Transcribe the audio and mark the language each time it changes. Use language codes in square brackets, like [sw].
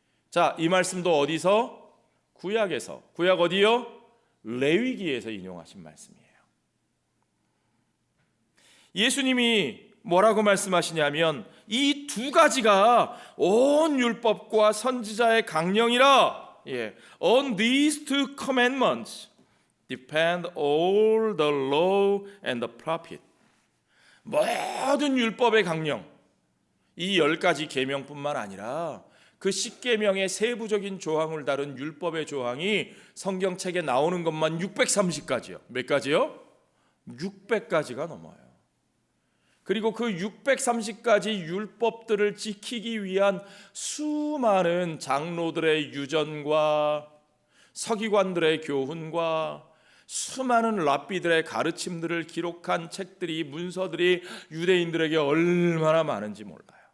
[ko] 자, 이 말씀도 어디서? 구약에서. 구약 어디요? 레위기에서 인용하신 말씀이에요. 예수님이 뭐라고 말씀하시냐면 이 두 가지가 온 율법과 선지자의 강령이라. [en] On these two commandments depend all the law and the prophet. [ko] 모든 율법의 강령, 이 10가지 계명뿐만 아니라 그 10계명의 세부적인 조항을 다룬 율법의 조항이 성경책에 나오는 것만 630가지요. 몇 가지요? 600가지가 넘어요. 그리고 그 630가지 율법들을 지키기 위한 수많은 장로들의 유전과 서기관들의 교훈과 수많은 랍비들의 가르침들을 기록한 책들이, 문서들이 유대인들에게 얼마나 많은지 몰라요.